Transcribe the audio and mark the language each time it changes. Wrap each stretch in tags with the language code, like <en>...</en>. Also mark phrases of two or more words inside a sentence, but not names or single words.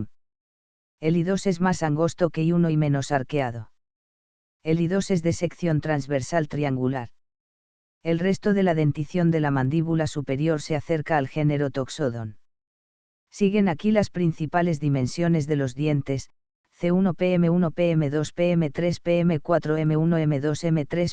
<es>El I2 es más angosto que I1 y menos arqueado. El I2 es de sección transversal triangular. El resto de la dentición de la mandíbula superior se acerca al género Toxodon. Siguen aquí las principales dimensiones de los dientes: C1 PM1 PM2 PM3 PM4 M1 M2 M3</es>